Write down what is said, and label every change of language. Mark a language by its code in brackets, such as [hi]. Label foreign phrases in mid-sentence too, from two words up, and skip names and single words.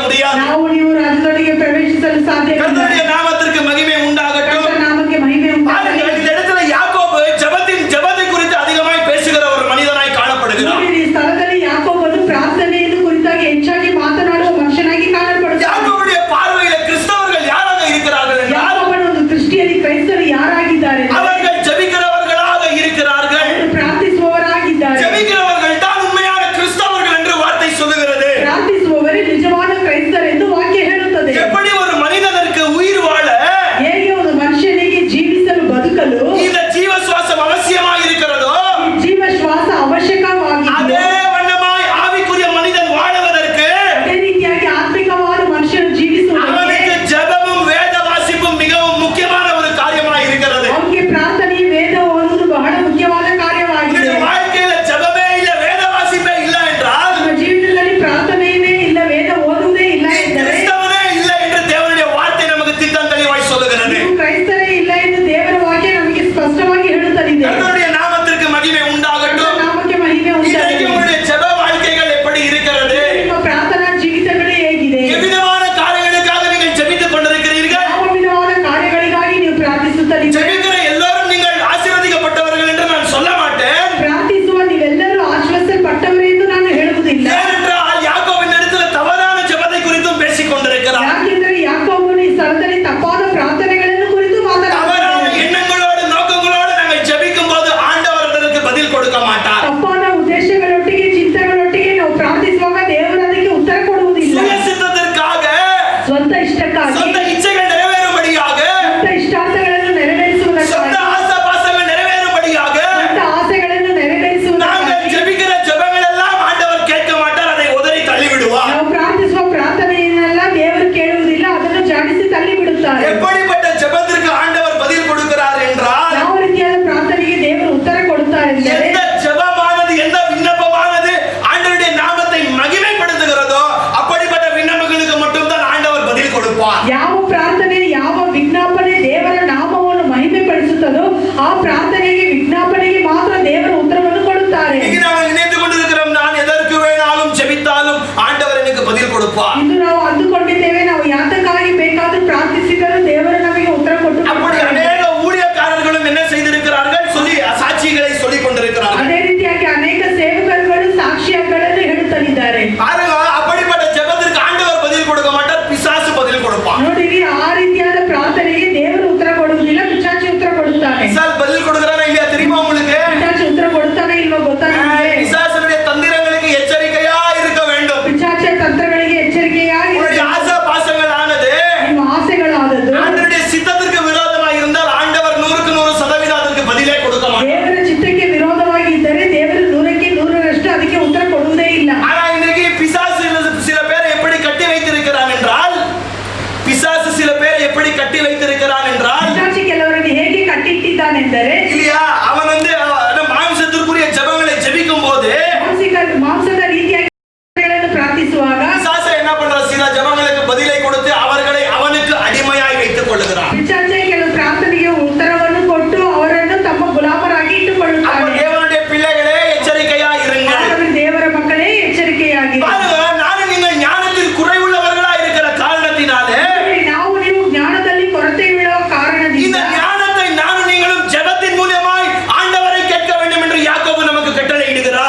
[ta] முடியாது. [kn] ನಾವು ನೀವು ರಾಜ್ಯದೊಳಗೆ ಪ್ರವೇಶಿಸಲು ಸಾಧ್ಯವಿಲ್ಲ. [ta] கர்த்தருடைய நாமத்திற்கு மகிமை உண்டாகட்டும். [kn] ಕರ್ತನ ನಾಮಕ್ಕೆ ಮಹಿಮೆ ಉಂಟಾಗಲಿ. [ta] இந்த இடத்துல யாக்கோபு ஜெபத்தை குறித்து அதிகமாய் பேசுகிற ஒரு மனிதனாய் காணப்படுகிறார். [kn] ಈ ಸ್ಥಳದಲ್ಲಿ ಯಾಕೋಬನು ಪ್ರಾರ್ಥನೆಯನ್ನು ಕುರಿತಾಗಿ ಹೆಚ್ಚಾಗಿ ಮಾತನಾಡುವ ಮನುಷ್ಯನಾಗಿ ಕಾಣಲ್ಪಡುತ್ತಾನೆ. [ta] யாக்கோபுடைய பார்வையில கிறிஸ்தவர்கள் யாராக இருக்கிறார்கள் என்றால், [kn] ಯಾಕೋಬನ ಒಂದು ದೃಷ್ಟಿಯಲ್ಲಿ ಕ್ರೈಸ್ತರು ಯಾರಾಗಿದ್ದಾರೆ? [ta] அவர்கள் ஜெபிக்கிறவர்களாக இருக்கிறார்கள். [kn] ಪ್ರಾರ್ಥಿಸುವವರಾಗಿದ್ದಾರೆ. [ta] ஜெபிக்கிறவர்கள் தான் உண்மையான கிறிஸ்தவர்கள் என்று வார்த்தை சொல்லுகிறது. [kn] ಪ್ರಾರ್ಥಿಸುವವರೇ ನಿಜವಾದ ಕ್ರೈಸ್ತರೆಂದು ವಾಕ್ಯ ಹೇಳುತ್ತದೆ. [ta] எப்படி ஒரு மனிதனுக்கு உயிர் வாழ [kn] ಹೇಗೆ ಒಂದು ಮನುಷ್ಯನಿಗೆ ಜೀವಿಸಲು ಬದುಕಲು [ta] இந்த ஜீவ சுவாசம் அவசியமாய் இருக்கிறதோ, [kn] ಜೀವ ಶ್ವಾಸ ಅವಶ್ಯಕವಾಗಿದೆ. [ta] அதே வண்ணமாய் ஆவிக்குரிய மனிதன் வாழுவதற்கு [kn] ಅದೇ ರೀತಿಯಾಗಿ ಆತ್ಮಿಕವಾದ ಮನುಷ್ಯನು ಜೀವಿಸುವುದಕ್ಕೆ [ta] அவனுக்கு ஜெபமும் வேத வாசிப்பும் மிகவும் முக்கியமான ஒரு காரியமாய் இருக்கிறது. [kn] ಅವನಿಗೆ ಪ್ರಾರ್ಥನೆ ವೇದ ಓದುವುದು ಬಹಳ ಮುಖ್ಯವಾದ ಕಾರ್ಯವಾಗಿದೆ. [ta] இந்த வாழ்க்கையில ஜெபமே இல்ல, வேத வாசிப்பே இல்ல என்றால், [kn] ನಮ್ಮ ಜೀವನದಲ್ಲಿ ಪ್ರಾರ್ಥನೆಯೇ ಇಲ್ಲ, ವೇದ ಓದುವುದೇ ಇಲ್ಲ ಎಂದರೆ [ta] கிறிஸ்தவனே இல்ல என்று தேவனுடைய வார்த்தை நமக்கு திட்டம் தெளிவாய் சொல்லுகிறது. [kn] ನೀವು ಕ್ರೈಸ್ತರೇ ಇಲ್ಲ ಎಂದು ದೇವರ ವಾಕ್ಯ ನಮಗೆ ಸ್ಪಷ್ಟವಾಗಿ ಹೇಳುತ್ತದೆ. [ta] கர்த்தருடைய நாமத்திற்கு மகிமை உண்டாகட்டும். [kn] ನಾಮಕ್ಕೆ ಮಹಿಮೆ [ta] இன்றைக்கு [kn] ಉಂಟಾಗಲಿ. [ta] உங்களுடைய ஜெப வாழ்க்கைகள் எப்படி இருக்கிறது? [kn] ನಿಮ್ಮ ಪ್ರಾರ್ಥನಾ ಜೀವಿತಗಳು ಹೇಗಿದೆ? [ta] எவ்விதமான காரியங்களுக்காக நீங்கள் ஜெபித்துக் கொண்டிருக்கிறீர்கள்? [kn] ಯಾವ ವಿಧವಾದ ಕಾರ್ಯಗಳಿಗಾಗಿ ನೀವು ಪ್ರಾರ್ಥಿಸುತ್ತೀರಿ? [ta] ஜெபிக்கிற எல்லாரும் நீங்கள் ஆசீர்வதிக்கப்பட்டவர்கள் என்று நான் சொல்ல மாட்டேன். [kn] ಪ್ರಾರ್ಥಿಸುವ ನೀವೆಲ್ಲರೂ ಆಶ್ವಾಸಲ್ಪಟ್ಟವರು ಎಂದು ನಾನು ಹೇಳುವುದಿಲ್ಲ. [ta] ஏனென்றால் யாக்கோபின் இடத்துல தவறான ஜெபத்தை குறித்தும் பேசிக் கொண்டிருக்கிறார். [kn] ಯಾಕೆಂದರೆ ಯಾಕೋಬನು ಈ ಸ್ಥಳದಲ್ಲಿ ತಪ್ಪಾದ ಪ್ರಾರ್ಥನೆಗಳನ್ನು ಕುರಿತು [ta] தவறான [kn] ಮಾತನಾಡುತ್ತಾನೆ. [ta] எண்ணங்களோடு நோக்கங்களோடு நாங்கள் ஜெபிக்கும் போது ஆண்டவர் அதற்கு பதில் கொடுக்க மாட்டார். [kn] ತಪ್ಪಾದ ಉದ್ದೇಶಗಳೊಟ್ಟಿಗೆ ಚಿಂತನೆಗಳೊಟ್ಟಿಗೆ ನಾವು ಪ್ರಾರ್ಥಿಸುವಾಗ ದೇವರು ಅದಕ್ಕೆ ಉತ್ತರ ಕೊಡುವುದಿಲ್ಲ. [ta] சுய சித்தத்திற்காக, [kn] ಸ್ವಂತ ಇಷ್ಟಕ್ಕಾಗಿ, [ta] சொந்த இச்சைகள் நிறைவேறும்படியாக, [kn] ಸ್ವಂತ ಇಷ್ಟಾರ್ಥಗಳನ್ನು [ta] சொந்த [kn] ನೆರವೇರಿಸುವುದಕ್ಕಾಗಿ, [ta] ஆசாபாசங்கள் நிறைவேறும்படியாக [kn] ಸ್ವಂತ ಆಸೆಗಳನ್ನು [ta] நாங்கள் [kn] ನೆರವೇರಿಸುವುದಕ್ಕಾಗಿ [ta] ஜெபிக்கிற ஜெபங்கள் எல்லாம் ஆண்டவர் கேட்க மாட்டார், அதை உதறி தள்ளிவிடுவார். [kn] ನಾವು ಪ್ರಾರ್ಥಿಸುವ ಪ್ರಾರ್ಥನೆಯನ್ನೆಲ್ಲ ದೇವರು ಕೇಳುವುದಿಲ್ಲ, ಅದನ್ನು ಜಾಡಿಸಿ ತಳ್ಳಿ ಬಿಡುತ್ತಾರೆ. [ta] எப்படிப்பட்ட ஜெபத்திற்கு ஆண்டவர் பதில் கொடுக்கிறார் என்றால், [kn] ಯಾವ ರೀತಿಯಾದ ಪ್ರಾರ್ಥನೆಗೆ ದೇವರು ಉತ್ತರ ಕೊಡುತ್ತಾರೆ ಎಂದರೆ [ta] எந்த ஜெபமானது, எந்த விண்ணப்பமானது ஆண்டவருடைய நாமத்தை மகிமைப்படுத்துகிறதோ அப்படிப்பட்ட விண்ணப்பங்களுக்கு மட்டும்தான் ஆண்டவர் பதில் கொடுப்பார். [kn] ಯಾವ ಪ್ರಾರ್ಥನೆ, ಯಾವ ವಿಜ್ಞಾಪನೆ ದೇವರ ನಾಮವನ್ನು ಮಹಿಮೆ ಪಡಿಸುತ್ತದೋ ಆ ಪ್ರಾರ್ಥನೆಗೆ ವಿಜ್ಞಾಪನೆಗೆ ಮಾತ್ರ ದೇವರ ಉತ್ತರವನ್ನು ಕೊಡುತ್ತಾರೆ. [ta] இன்னைக்கு நாங்கள் நினைத்துக் கொண்டிருக்கிறோம், நான் எதற்கு வேணாலும் ஜெபித்தாலும் ஆண்டவர் எனக்கு பதில் கொடுப்பார். [kn] ಇಂದು ನಾವು ಅಂದುಕೊಂಡಿದ್ದೇವೆ, ನಾವು ಯಾತಕ್ಕಾಗಿ ಬೇಕಾದರೂ ಪ್ರಾರ್ಥಿಸಿದರೂ ದೇವರು ನಮಗೆ ಉತ್ತರ ಕೊಟ್ಟು [ta] அப்படி அநேக ஊழியக்காரர்களும் என்ன செய்திருக்கிறார்கள், சொல்லி சாட்சிகளை சொல்லிக் கொண்டிருக்கிறார்கள். [kn] ಅದೇ ರೀತಿಯಾಗಿ ಅನೇಕ ಸೇವಕರುಗಳು ಸಾಕ್ಷ್ಯಗಳನ್ನು ಹೇಳುತ್ತಲಿದ್ದಾರೆ. [ta] பாருங்க, அப்படிப்பட்ட ஜெபத்திற்கு ஆண்டவர் பதில் கொடுக்க மாட்டார், பிசாசு பதில் கொடுப்பான். [kn] ನೋಡಿರಿ, ಆ ರೀತಿಯಾದ ಪ್ರಾರ್ಥನೆಗೆ ದೇವರು ಉತ್ತರ ಕೊಡುವುದಿಲ್ಲ, ಪಿಶಾಚಿ ಉತ್ತರ ಕೊಡುತ್ತಾನೆ. [ta] பிசாசு பதில் கொடுக்கிறானா இல்லையா தெரியுமா உங்களுக்கு? [kn] ಪಿಶಾಚಿ ಉತ್ತರ ಕೊಡುತ್ತಾನೆ ಇಲ್ವೋ ಗೊತ್ತಾ ನಿಮಗೆ? [ta] பிசாசுடைய தந்திரங்களுக்கு எச்சரிக்கையா இருக்க வேண்டும். [kn] ಪಿಶಾಚಿಯ ತಂತ್ರಗಳಿಗೆ ಎಚ್ಚರಿಕೆಯಾಗಿ [ta] உங்களுடைய ஆசை பாசங்கள் ஆனது [kn] ನಿಮ್ಮ ಆಸೆಗಳಾದದ್ದು [ta] ஆண்டவருடைய சித்தத்திற்கு விரோதமாக இருந்தால் ஆண்டவர் 100% அதற்கு பதிலே கொடுக்க மாட்டார். [kn] ದೇವರ ಚಿತ್ತಕ್ಕೆ ವಿರೋಧವಾಗಿ ಇದ್ದರೆ ದೇವರು 100ಕ್ಕೆ 100ರಷ್ಟು ಅದಕ್ಕೆ ಉತ್ತರ ಕೊಡುವುದೇ ಇಲ್ಲ. [ta] ஆனா இன்னைக்கு பிசாசு சில பேரை எப்படி கட்டி வைத்திருக்கிறான் என்றால், பிசாசு சில பேரை எப்படி கட்டி வைத்திருக்கிறான் என்றால், [kn] ಪಿಶಾಚಿ ಕೆಲವರನ್ನು ಹೇಗೆ ಕಟ್ಟಿಟ್ಟಿದ್ದಾನೆಂದರೆ [ta] இல்லையா, அவன் வந்து மாம்சத்திற்குரிய ஜெபங்களை ஜெபிக்கும் போது [kn] ಮಾಂಸದ ರೀತಿಯಾಗಿ ಪ್ರಾರ್ಥಿಸುವಾಗ [ta] பிசாசு என்ன பண்றான், சில ஜெபங்களுக்கு பதிலை கொடுத்து அவர்களை அவனுக்கு அடிமையாய் வைத்துக் கொள்ளுகிறான். [kn] ಪಿಶಾಚಿ ಕೆಲವು ಪ್ರಾರ್ಥನೆಗೆ ಉತ್ತರವನ್ನು ಕೊಟ್ಟು ಅವರನ್ನು ತಮ್ಮ ಗುಲಾಮರಾಗಿ [ta] அப்ப [kn] ಇಟ್ಟುಕೊಳ್ಳುತ್ತಾರೆ. [ta] தேவனுடைய பிள்ளைகளே எச்சரிக்கையா இருங்கள். [kn] ಆದರೆ ದೇವರ ಮಕ್ಕಳೇ ಎಚ್ಚರಿಕೆಯಾಗಿರಿ. [ta] பாருங்க, நானும் நீங்கள் ஞானத்தில் குறைவுள்ளவர்களா இருக்கிற காரணத்தினாலே [kn] ನಾವು ನೀವು ಜ್ಞಾನದಲ್ಲಿ ಕೊರತೆ ಬೀಳುವ ಕಾರಣದಿಂದ [ta] இந்த ஞானத்தை நானும் நீங்களும் ஜெபத்தின் மூலமாய் ஆண்டவரை கேட்க வேண்டும் என்று யாக்கோபு நமக்கு கட்டளை இடுகிறார்.